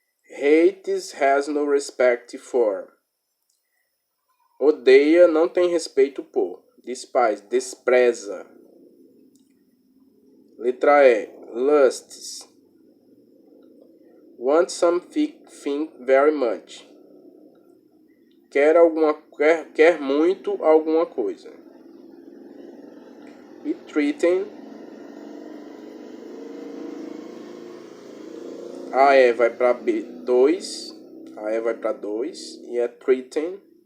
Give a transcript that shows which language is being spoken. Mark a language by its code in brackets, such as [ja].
[en] Hates, has no respect for. [pt] Odeia, não tem respeito por. Despise, despreza. Letra E. Lusts. [en] Want something very much. [pt] Quer muito alguma coisa. E treating. A E vai para B2. A E vai para 2. E é treating.